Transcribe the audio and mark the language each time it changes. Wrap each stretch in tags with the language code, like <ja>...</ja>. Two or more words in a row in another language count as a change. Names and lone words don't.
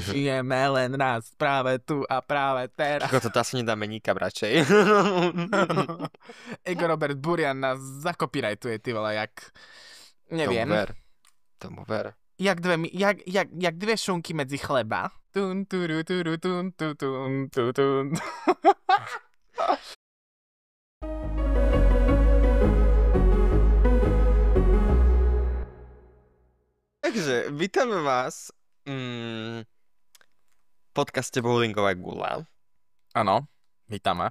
<sk>Žijeme len raz, práve tu a práve teraz. Kiko, to asi nedáme nikam radšej. Ego Robert Burian nás zakopírajtuje, ty vole, jak... Neviem. Tomu ver. Jak dve šunky medzi chleba. Tun, turu, turu, tun, tu, tun, tu, tun. Takže, vítame vás v podcaste Bowlingová gula. Áno, vítame</sk>